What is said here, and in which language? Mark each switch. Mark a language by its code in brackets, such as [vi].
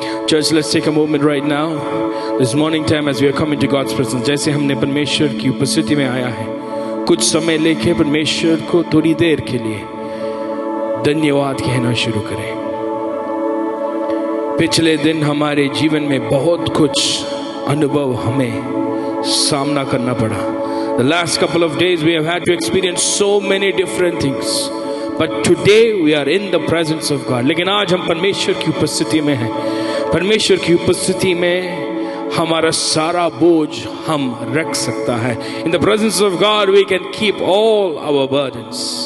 [en] Church, let's take a moment right now. This morning time as we are coming to God's presence, [hi] जैसे हमने परमेश्वर की उपस्थिति में आया है, कुछ समय लेके परमेश्वर को थोड़ी देर के लिए धन्यवाद कहना शुरू करें। पिछले दिन हमारे जीवन में बहुत कुछ अनुभव हमें सामना करना पड़ा। [en] The last couple of days we have had to experience so many different things. But today we are in the presence of God. [hi] लेकिन आज हम परमेश्वर की उपस्थिति में हैं। परमेश्वर की उपस्थिति में हमारा सारा बोझ हम रख सकता है। [en] In the presence of God we can keep all our burdens.